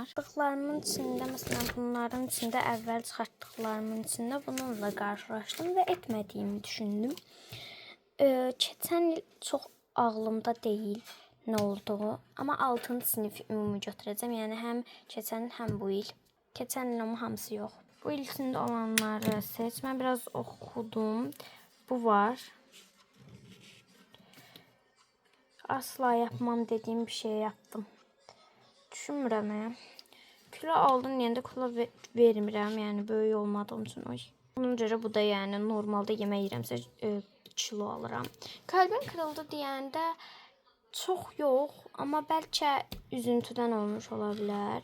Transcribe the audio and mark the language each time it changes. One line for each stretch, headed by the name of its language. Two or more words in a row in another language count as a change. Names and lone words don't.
Azerbaijani: Çıxdıqlarımın içində, məsələn bunların içində əvvəl çıxartdıqlarımın içində bununla qarşılaşdım və etmədiyimi düşündüm. Keçən il çox ağlımda deyil nə olduğu. Amma 6-cı sinif ümumi götürəcəm. Yəni həm keçən il, həm bu il. Keçən il amma hamısı yox. Bu il içində olanları seç. Mən biraz oxudum. Bu var.
Turkish: Asla yapmam dediğim bir şey yaptım.
Azerbaijani: Düşünmürəm. Kilo aldın deyəndə kilo vermirəm. Yəni böyük olmadığım üçün. Onun görə bu da yəni normalda yemək yeyirəmsə kilo alıram. Kalbim kırıldı deyəndə çox yox, amma bəlkə üzüntüdən olmuş ola bilər.